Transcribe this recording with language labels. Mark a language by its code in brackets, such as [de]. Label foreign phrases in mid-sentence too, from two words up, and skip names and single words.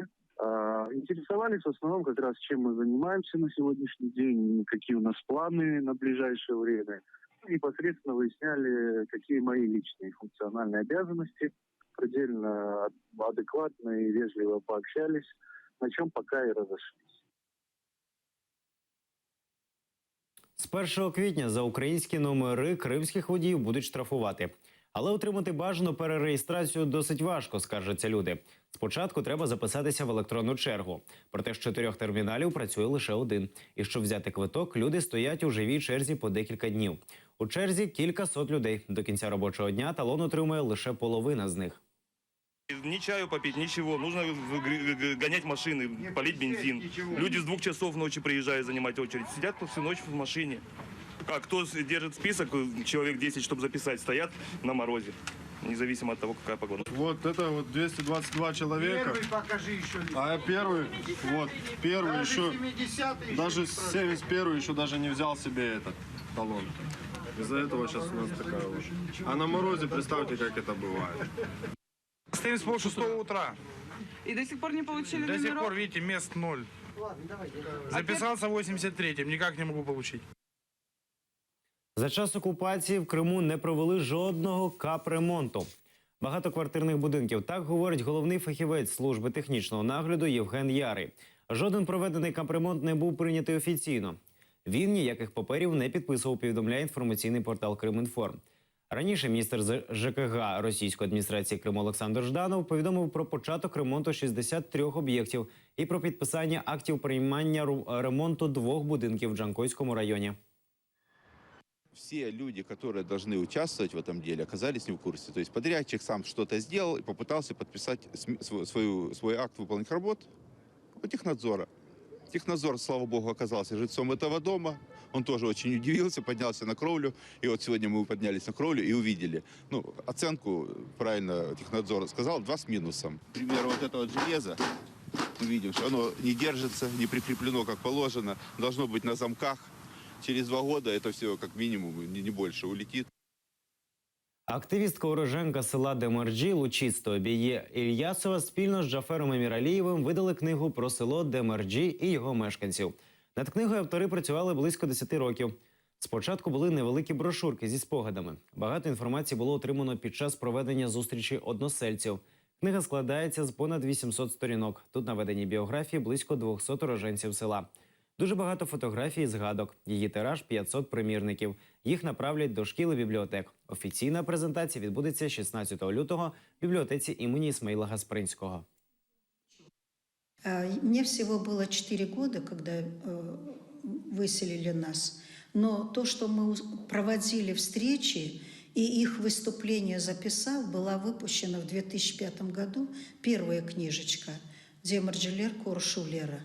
[ru] Интересовались в основном как раз, чем мы занимаемся на сегодняшний день, какие у нас планы на ближайшее время. Непосредственно выясняли, какие мои личные функциональные обязанности. Предельно адекватно и вежливо пообщались, на чем пока и разошлись. [uk] З 1 квітня за українські номери кримських водіїв будуть штрафувати. Але отримати бажану перереєстрацію досить важко, скаржаться люди. Спочатку треба записатися в електронну чергу. Проте з 4 терміналів працює лише один. І щоб взяти квиток, люди стоять у живій черзі по декілька днів. У черзі кількасот людей. До кінця робочого дня талон отримує лише половина з них. [ru] Ни чаю попить, ничего. Нужно гонять машины, полить бензин. Люди с 2 часов ночи приезжают занимать очередь. Сидят всю ночь в машине. А кто держит список, человек 10, чтобы записать, стоят на морозе. Независимо от того, какая погода. Вот это вот 222 человека. Первый покажи еще. А я первый, вот, первый Даже еще, 70-й даже еще 71 еще даже не взял себе этот талон. Из-за этого сейчас у нас такая вот. А на морозе представьте, как это бывает. Стоим с полшестого утра. И до сих пор не получили До сих номеров? пор, видите, мест 0. Записался в 83-м, никак не могу получить. [uk] За час окупації в Криму не провели жодного капремонту. Багатоквартирних будинків, так говорить головний фахівець служби технічного нагляду Євген Ярий. Жоден проведений капремонт не був прийнятий офіційно. Він ніяких паперів не підписував, повідомляє інформаційний портал Кримінформ. Раніше міністр ЖКГ російської адміністрації Криму Олександр Жданов повідомив про початок ремонту 63 об'єктів і про підписання актів приймання ремонту 2 будинків в Джанкойському районі. [ru] Все люди, которые должны участвовать в этом деле, оказались не в курсе. То есть подрядчик сам что-то сделал и попытался подписать свой акт выполненных работ у технадзора. Технадзор, слава богу, оказался жильцом этого дома. Он тоже очень удивился, поднялся на кровлю. И вот сегодня мы поднялись на кровлю и увидели. Оценку, правильно технадзор сказал, 2 с минусом. К примеру, вот это вот железо, мы видим, что оно не держится, не прикреплено как положено, должно быть на замках. Через 2 года это все как минимум, не больше, улетит. [uk] Активістка уроженка села Демерджі Лучисто Обіє Ільясова спільно з Джафером Еміралієвим видали книгу про село Демерджі і його мешканців. Над книгою автори працювали близько 10 років. Спочатку були невеликі брошурки зі спогадами. Багато інформації було отримано під час проведення зустрічі односельців. Книга складається з понад 800 сторінок. Тут наведені біографії близько 200 уроженців села. Дуже багато фотографій і згадок. Її тираж – 500 примірників. Їх направлять до шкіл і бібліотек. Офіційна презентація відбудеться 16 лютого в бібліотеці імені Ісмаїла Гаспринського. [ru] Мне всего было 4 года, когда выселили нас. Но то, что мы проводили встречи, и их выступление записал, была выпущена в 2005 году первая книжечка «Демарджелер Коршулера».